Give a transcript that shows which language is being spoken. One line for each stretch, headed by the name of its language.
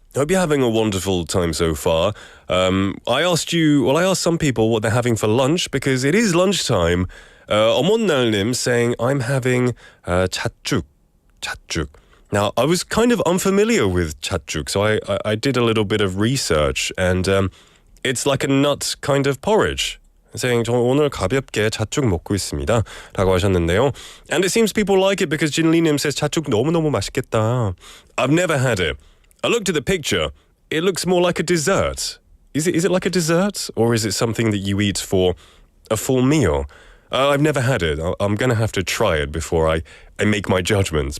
English: Hope you're having a wonderful time so far. I asked some people what they're having for lunch because it is lunchtime. 어몬날님 saying, I'm having 찻죽. Now, I was kind of unfamiliar with 찻죽, so I did a little bit of research, and it's like a nut kind of porridge. Saying,
Korean: 저 오늘 가볍게 찻죽 먹고 있습니다. 라고 하셨는데요.
English: And it seems people like it because 진리님 says
Korean: 찻죽 너무너무 맛있겠다.
English: I've never had it. I looked at the picture. It looks more like a dessert. Is it like a dessert? Or is it something that you eat for a full meal? I've never had it. I'm going to have to try it before I make my judgments.